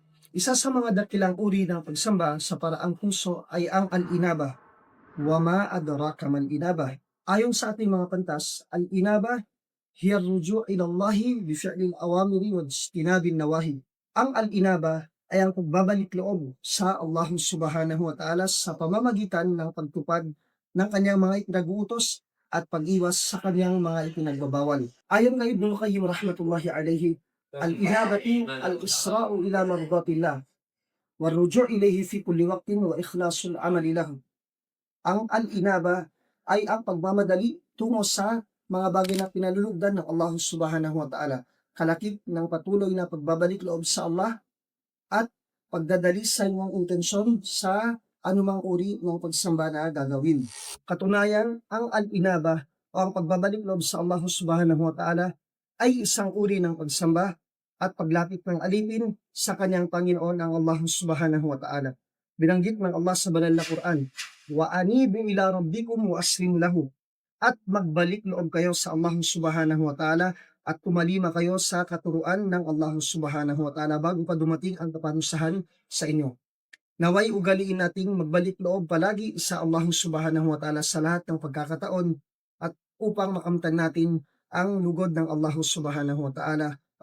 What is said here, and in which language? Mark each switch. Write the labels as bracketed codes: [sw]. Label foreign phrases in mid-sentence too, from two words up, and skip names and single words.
[tl] Isa sa mga dakilang uri ng pagsamba sa paraang puso ay ang al-inaba. [ar] وما أدراك ما الإنابة. [tl] Ayon sa ating mga pantas, [ar] الإنابة هي الرجوع إلى الله بفعل الأوامر واجتناب النواهي. [tl] Ang al-inaba ay ang pagbabalik loob sa Allah [ar] سبحانه وتعالى [tl] sa pamamagitan ng pagtupad ng kanyang mga ipinag-uutos at pag-iwas sa kanyang mga ipinagbabawal. Ayon kay [ar] Ibnul Qayyim رحمة الله عليه، الإنابة الإسراع إلى مرضاة الله والرجوع إليه في كل وقت وإخلاص العمل له. [tl] Ang al-inaba ay ang pagmamadali tungo sa mga bagay na pinalulugdan ng Allah [ar] سبحانه وتعالى, [tl] kalakip ng patuloy na pagbabalik loob sa Allah at pagdadali sa iyong intensyon sa anumang uri ng pagsamba na gagawin. Katunayan, ang al-inaba o ang pagbabalik loob sa Allah [ar] سبحانه وتعالى [tl] ay isang uri ng pagsamba at paglapit ng alipin sa kanyang Panginoon ang Allah [ar] سبحانه وتعالى. [tl] Binanggit ng Allah sa banal na Quran, [ar] وأنيبوا إلى ربكم وأسلموا له, [tl] at magbalik loob kayo sa Allah [ar] سبحانه وتعالى [tl] at tumalima kayo sa katuruan ng Allah [ar] سبحانه وتعالى [tl] bago pa dumating ang kaparusahan sa inyo. Naway ugaliin nating magbalik loob palagi sa Allah [ar] سبحانه وتعالى [tl] sa lahat ng pagkakataon at upang makamtan natin ang lugod ng Allah [ar] سبحانه وتعالى